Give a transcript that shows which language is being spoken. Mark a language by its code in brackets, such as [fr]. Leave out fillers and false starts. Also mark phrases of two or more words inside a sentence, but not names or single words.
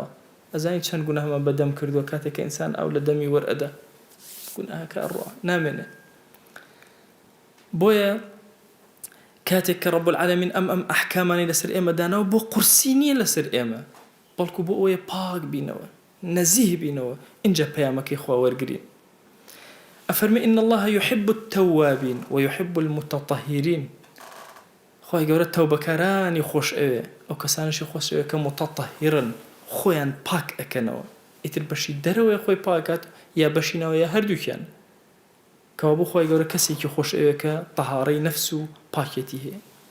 [ckb] ئەزانی چەند گوناهمان بەدەم کردووە کاتێککە ئینسان ئەو لە دەمی وەرئەدا گوناهەکە ئەڕوە نامێنێ. بۆیە کاتێک کە [ar] ڕەب العالەمین [ckb] ئەم ئەحکامانی لەسەر ئێمە داناوە بۆ قورسی نییە لەسەر ئێمە، بەڵکو بۆ ئەوەیە پاک بینەوە، نەزیه بینەوە. اینجا پەیامەکەی خوا وەرگرین. ئەفەرمێ [ar] إن الله يحب التوابين ويحب المتطهرين. [ckb] خوای گەورە تەوبەکارانی خۆش ئەوێ، ئەو کەسانشی خۆش ئەوێ کە متطهرن، خۆیان پاک ئەکەنەوە. ئیتر بەشی دەرەوەی خۆی پاکات یا بەشینەوە یا هەردووکیان، کەوا بۆ خوای گەورە کەسێکی خۆش ئەوێ کە تەهارەی نەفس و پاکێتی هەیە.